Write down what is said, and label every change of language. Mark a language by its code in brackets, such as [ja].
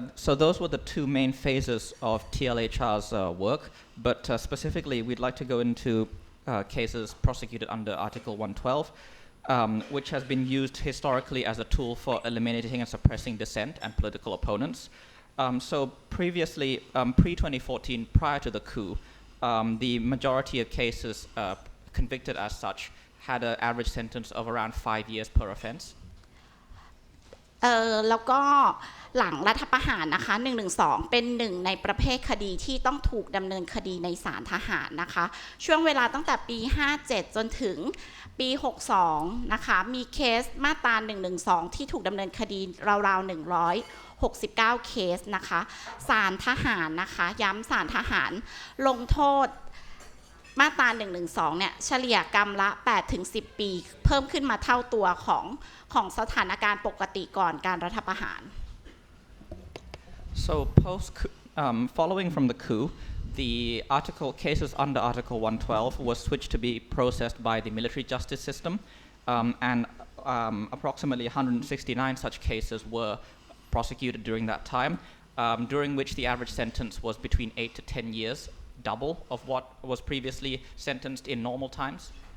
[en] So those were the 2 main phases of TLHR's work, but specifically, we'd like to go into cases prosecuted under Article 112, which has been used historically as a tool for eliminating and suppressing dissent and political opponents. So previously, pre-2014, prior to the coup, the majority of cases convicted as such had an average sentence of around 5 years per offense. [th] แล้วก็หลังรัฐประหารนะคะ 112 เป็นหนึ่งในประเภทคดีที่ต้องถูกดำเนินคดีในศาลทหารนะคะช่วงเวลาตั้งแต่ปี 57 จนถึงปี 62 นะคะมีเคสมาตรา 112 ที่ถูกดำเนินคดีราวๆ 169 เคสนะคะศาลทหารนะคะย้ำศาลทหารลงโทษ มาตรา 112 เนี่ยเฉลี่ยกรรมละ 8-10 ปีเพิ่มขึ้นมาเท่าตัวของสถานการณ์ปกติก่อนการรัฐประหาร [en] So following from the coup, the cases under Article 112 was switched to be processed by the military justice system, and approximately 169 such cases were prosecuted during that time, during which the average sentence was between 8 to 10 years, double of what was previously sentenced in normal times.